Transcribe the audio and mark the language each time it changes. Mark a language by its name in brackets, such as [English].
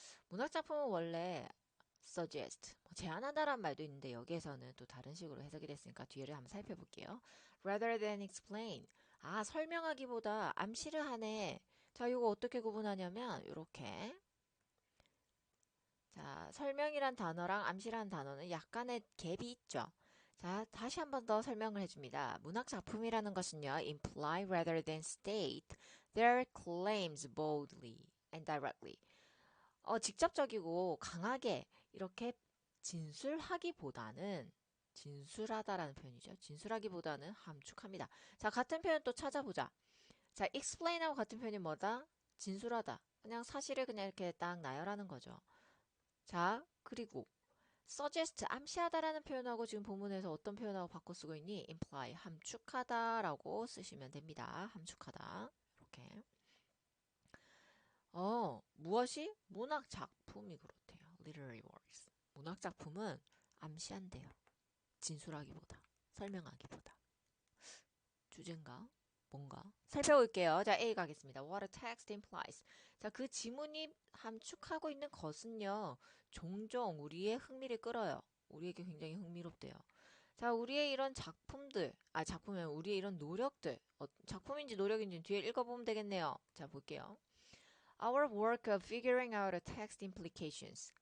[Korean] 문학 작품은 원래 suggest, 제안하다란 말도 있는데 여기에서는 또 다른 식으로 해석이 됐으니까 뒤를 한번 살펴볼게요. [English] rather than explain. [Korean] 설명하기보다 암시를 하네. 자, 이거 어떻게 구분하냐면, 이렇게. 자, 설명이란 단어랑 암시란 단어는 약간의 갭이 있죠. 자, 다시 한 번 더 설명을 해줍니다. 문학 작품이라는 것은요, [English] imply rather than state their claims boldly and directly. [Korean] 직접적이고 강하게 이렇게 진술하기보다는 진술하다라는 표현이죠. 진술하기보다는 함축합니다. 자, 같은 표현 또 찾아보자. 자, explain하고 같은 표현이 뭐다? 진술하다. 그냥 사실을 그냥 이렇게 딱 나열하는 거죠. 자, 그리고 suggest, 암시하다라는 표현하고 지금 본문에서 어떤 표현하고 바꿔 쓰고 있니? imply, 함축하다라고 쓰시면 됩니다. 함축하다. 이렇게. 무엇이? 문학 작품이 그렇대요. [English] literary works. [Korean] 문학 작품은 암시한대요. 진술하기보다, 설명하기보다. 주제인가? 뭔가? 살펴볼게요. 자, A 가겠습니다. [English] What a text implies. [Korean] 자, 그 지문이 함축하고 있는 것은요, 종종 우리의 흥미를 끌어요. 우리에게 굉장히 흥미롭대요. 자, 우리의 이런 작품들, 작품이면 우리의 이런 노력들, 작품인지 노력인지 뒤에 읽어보면 되겠네요. 자, 볼게요. [English] Our work of figuring out a text implications.